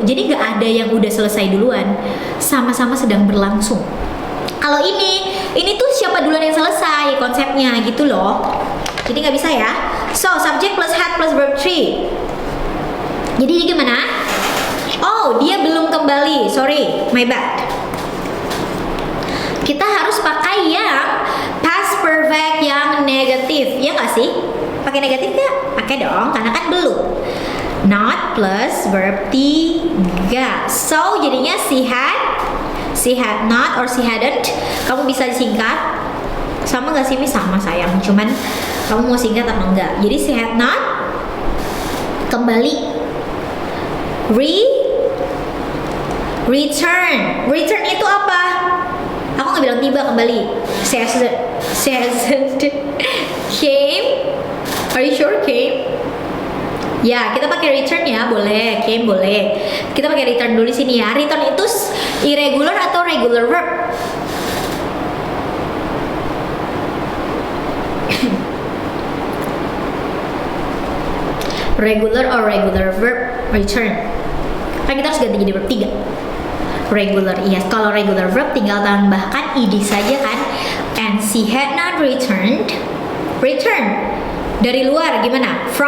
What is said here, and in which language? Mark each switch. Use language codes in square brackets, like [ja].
[id] Jadi nggak ada yang udah selesai duluan, sama-sama sedang berlangsung. Kalau ini tuh siapa duluan yang selesai konsepnya gitu loh. Jadi nggak bisa ya. [en] So subject plus had plus verb 3. [id] Jadi gimana? Oh, dia belum kembali. [en] Sorry, my bad. [id] Kita harus pakai yang past perfect yang negatif. Ya nggak sih? Pakai negatif nggak? Pakai dong, karena kan belum. [en] Not plus verb 3. So, [id] jadinya [en] she had not or she hadn't. [id] Kamu bisa singkat. Sama nggak sih, Miss? Sama sayang. Cuman kamu mau singkat apa enggak? Jadi [en] she had not [id] kembali. Return itu apa? Aku nggak bilang tiba kembali. [en] She hasn't came. Are you sure came? [id] Ya, kita pakai return ya, boleh. Came boleh. Kita pakai return dulu di sini ya. Return itu irregular atau regular verb? [en] Regular or regular verb return. [id] Kan kita harus ganti jadi verb 3. [en] Regular, yes. [id] Kalau regular verb tinggal tambahkan ed saja kan. [en] And she had not returned. [id] Return dari luar gimana?